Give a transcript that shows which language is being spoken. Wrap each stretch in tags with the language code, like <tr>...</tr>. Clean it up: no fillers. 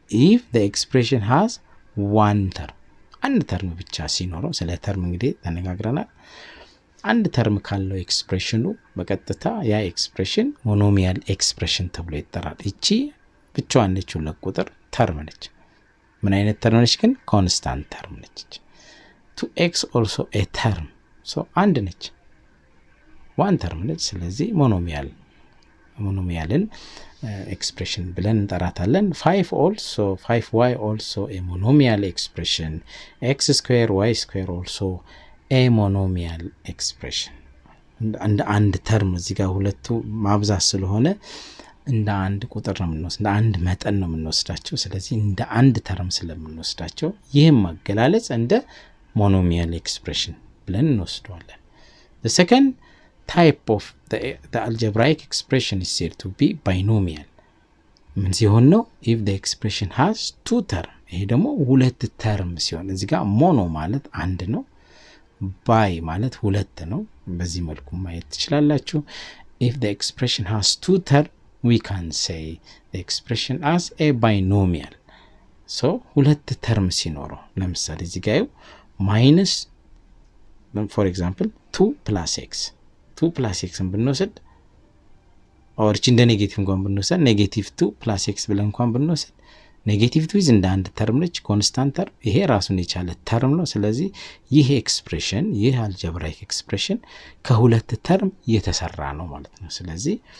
<en>if the expression has one term,</en> <am>አንድ ተርም ብቻ ሲኖረው፣ ስለ ተርም እንግዲህ ተነጋግረናል። አንድ ተርም ካለው ኤክስፕሬሽኑ በቀጥታ ያ ኤክስፕሬሽን ሞኖሚያል ኤክስፕሬሽን ተብሎ ይጠራል። እቺ ብቻዋን ነች፣ ሁለት ቁጥር ተርም ነች። ምን አይነት ተርም ነች ግን? ኮንስታንት ተርም ነች።</am> <en>2x also a term, so</en> <am>አንድ ነች፣ ዋን ተርም ነች። ስለዚህ ሞኖሚያልን ኤክስፕሬሽን ብለን እንጠራታለን።</am> <en>5y also a monomial expression, x square y square also a monomial expression.</en> <am>እንደ አንድ ተርም እዚህ ጋር ሁለቱ ማብዛት ስለሆነ እንደ አንድ ቁጥር ነው የምንወስደው፣ እንደ አንድ መጠን ነው የምንወስዳቸው። ስለዚህ እንደ አንድ ተርም ስለምንወስዳቸው ይህም ማገላለጽ እንደ monomial expression ብለን እንወስደዋለን።</am> <en>The second type of the algebraic expression is said to be binomial.</en> <am>ምን ሲሆን ነው?</am> <en>if the expression has two term.</en> <am>ይሄ ደግሞ ሁለት ተርም ሲሆን፣ እዚህ ጋር ሞኖ ማለት አንድ ነው፣ ባይ ማለት ሁለት ነው። በዚህ መልኩ ማየት ትችላላችሁ።</am> <en>if the expression has two term we can say the expression as a binomial.</en> <am>so ሁለት ተርም ሲኖረው ለምሳሌ እዚህ ጋር ማይነስ</am> <en>for example 2 plus x</en> <am>2 plus x ብንወስድ or እንደ ኔጌቲቭ እንኳን ብንወስድ ኔጌቲቭ 2 plus x ብለን እንኳን ብንወስድ ኔጌቲቭ 2 እንደ አንድ ተርም ነች ኮንስታንት ተርም ይሄ ራሱን የቻለ ተርም ነው ስለዚህ ይሄ ኤክስፕሬሽን ይሄ አልጀብራይክ ኤክስፕሬሽን ከሁለት ተርም የተሰራ ነው ማለት ነው ስለዚህ</am>